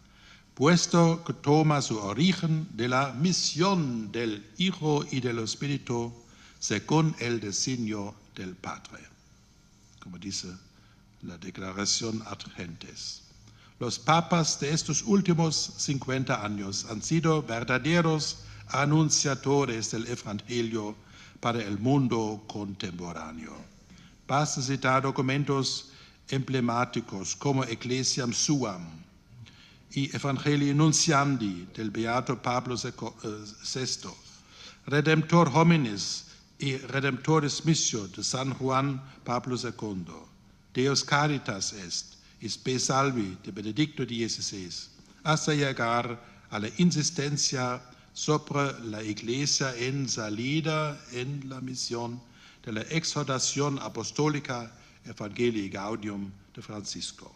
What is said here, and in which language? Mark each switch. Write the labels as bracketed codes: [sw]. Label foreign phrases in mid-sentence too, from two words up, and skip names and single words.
[es] puesto que toma su origen de la misión del Hijo y del Espíritu según el designio del Padre, como dice la Declaración Ad Gentes. Los papas de estos últimos 50 años han sido verdaderos anunciadores del Evangelio para el mundo contemporáneo. Basta citar documentos emblemáticos como Ecclesiam Suam y Evangelii Nunciandi del Beato Pablo VI, Redemptor Hominis y Redemptoris Missio de San Juan Pablo II, Deus Caritas Est y Spe Salvi de Benedicto XVI, hasta llegar a la insistencia sobre la Iglesia en salida en la misión de la exhortación apostólica Evangelii Gaudium de Francisco.